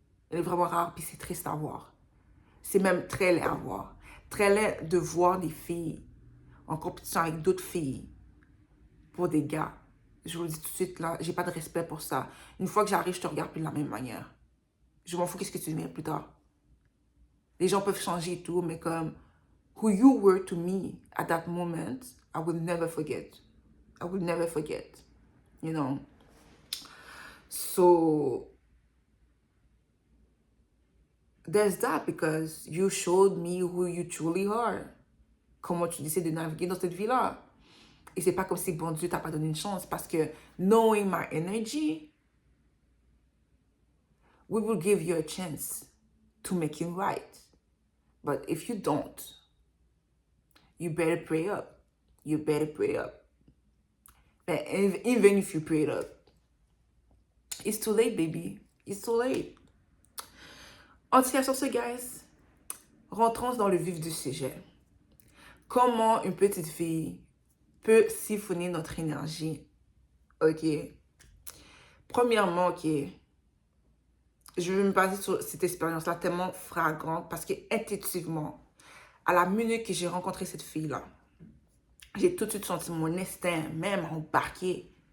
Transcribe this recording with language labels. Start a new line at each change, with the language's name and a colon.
French: Elle est vraiment rare, puis c'est triste à voir. C'est même très laid à voir. Très laid de voir des filles en compétition avec d'autres filles pour des gars. Je vous le dis tout de suite, là, j'ai pas de respect pour ça. Une fois que j'arrive, je te regarde plus de la même manière. Je m'en fous qu'est-ce que tu deviens plus tard. Les gens peuvent changer et tout, mais comme
English: who you were to me at that moment, I will never forget. I will never forget. You know? So, there's that because you showed me who you truly are.
French: Comment tu décides de naviguer dans cette vie-là. Et c'est pas comme si, bon Dieu, t'as pas donné une chance parce que
English: knowing my energy, we will give you a chance to make it right. But if you don't, you better pray up. You better pray up. And even if you pray up, it's too late, baby. It's too late.
French: En tout cas, sur ce, guys, rentrons dans le vif du sujet. Comment une petite fille peut siphonner notre énergie? Ok. Premièrement, ok. Je vais me baser sur cette expérience-là tellement flagrante parce que intuitivement, à la minute que j'ai rencontré cette fille-là, j'ai tout de suite senti mon instinct même embarqué.